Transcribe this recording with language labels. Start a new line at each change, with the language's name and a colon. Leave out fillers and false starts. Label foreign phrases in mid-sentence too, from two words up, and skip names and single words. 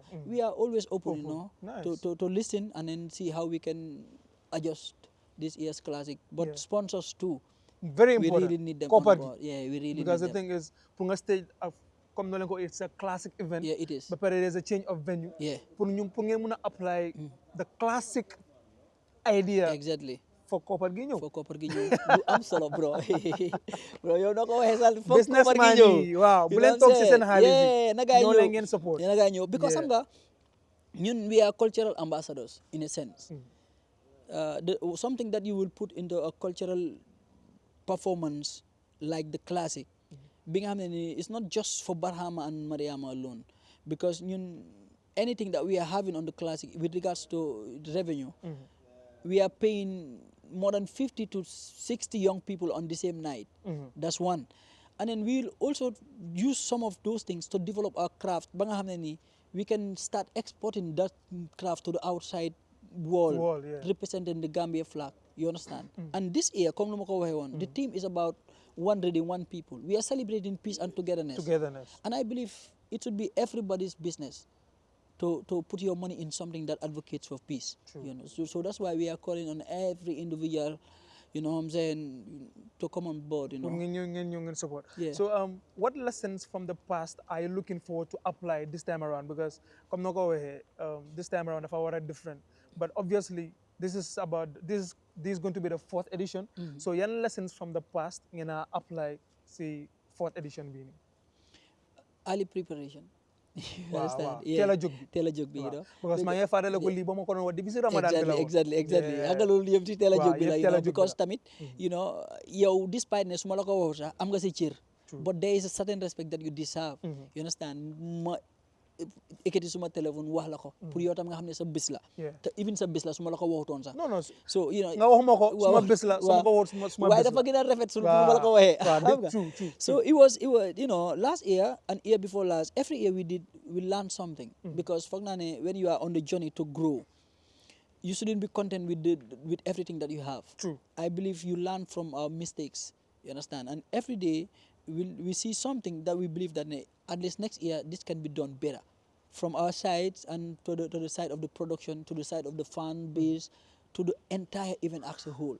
English: We are always open, Nice. to listen and then see how we can adjust this year's classic. But sponsors too. Very We important. really need them
Wolof: Koppar
English: on
Wolof: gi.
English: board. Yeah, we really Because need the them. thing is, for stage of it's a classic event. Yeah, it is. But there's a change of venue. Yeah.
Wolof: Pour ngeen
English: apply the classic idea Exactly.
Wolof: for Koppar gi ñëw. For Koppar gi ñëw. Du am solo, bro. Bro, yow na ko waxee sax foog Businessman Koppar gi ñëw. yi, waaw, bu
English: You
Wolof: leen
English: know
Wolof: toog
English: what
Wolof: si
English: I'm
Wolof: seen
English: saying?
Wolof: xaalis bi. Yeah, na gaay Ñoo ñëw. leen ngeen support. Yeah, na gaay ñëw. Because
English: Yeah.
Wolof: xam nga ñun
English: we are cultural ambassadors in a sense. Something that you will put into a cultural performance like the classic,
Wolof: bi nga xam ne ni
English: it's not just for Barhama and Mariama alone, because ñun anything that we are having on the classic with regards to revenue, we are paying more than 50 to 60 young people on the same night. That's one. And then we'll also use some of those things to develop our craft.
Wolof: Ba nga xam ne ni
English: we can start exporting that craft to the outside world, Yeah. representing the Gambia flag. You understand? And this year,
Wolof: comme lu ma ko waxee woon,
English: the theme is about one reading, one people. We are celebrating peace and togetherness. And I believe it should be everybody's business to put your money in something that advocates for peace. You know, so that's why we are calling on every individual, you know what I'm saying, to come on board, you know.
Wolof: Ngeen support.
English: Yeah. So what lessons from the past are you looking forward to apply this time around?
Wolof: Because comme na ko waxee,
English: this time around
Wolof: dafa war a
English: different. But obviously this is going to be the 4th edition.
Wolof: So yan
English: lessons from the past
Wolof: ngeen a apply si 4th edition bi ni.
English: Early preparation. You understand?
Wolof: Teel a jóg bi. Teel a jóg bi,
English: you know.
Wolof: Because maa ngi fàttaliku lii ba ma ko doon wax depuis si Ramadan bi la woon.
English: Exactly. Yeah.
Wolof: Xam nga loolu yëpp ci teel a Waaw, jóg bi la, yëpp
English: you
Wolof: teel a
English: know,
Wolof: jóg bi
English: because
Wolof: la. tamit,
English: you know,
Wolof: yow despite ne su ma la ko waxul sax am nga si cër.
English: But there is a certain respect that you deserve. You understand?
Wolof: Ma ekkati suma téléphone wax la ko pour yow tam nga xam ne sa bés la. Te even sa bés la su ma la ko waxutoon sax. Non.
English: So, you know,
Wolof: nga waxuma ko suma bés la, su ma ko waxut suma bés la. waaye dafa gën a rafet su ma la ko waxee. Xam nga?
English: True. So it was, you know, last year and year before last, every year we learned something. Because
Wolof: foog naa ne
English: when you are on the journey to grow, you shouldn't be content with everything that you have. True. I believe you learn from our mistakes. You understand? And every day we see something that we believe that at least next year this can be done better. From our sides and to the side of the production, to the side of the fan base, to the entire event as a whole.